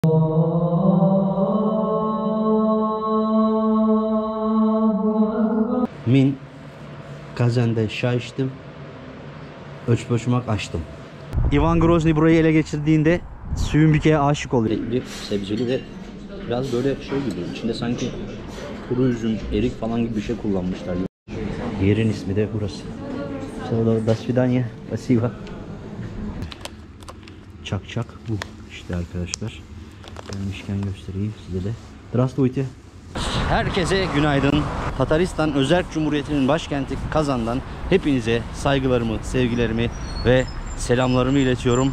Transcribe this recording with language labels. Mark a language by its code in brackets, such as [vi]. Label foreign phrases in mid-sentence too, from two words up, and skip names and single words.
[tr] Min Kazan'da çay içtim. Öçpoçmak açtım. Ivan Grozny burayı ele geçirdiğinde Sümbike'ye aşık oluyor. Bir sebzeli ve biraz böyle şey gibi, içinde sanki kuru üzüm, erik falan gibi bir şey kullanmışlar. Yerin ismi de burası. [ru] До свидания. Спасибо. [tr] Çak çak bu işte arkadaşlar. Gelmişken göstereyim size de. Здравствуйте. Herkese günaydın. Tataristan Özerk Cumhuriyeti'nin başkenti Kazan'dan hepinize saygılarımı, sevgilerimi ve selamlarımı iletiyorum.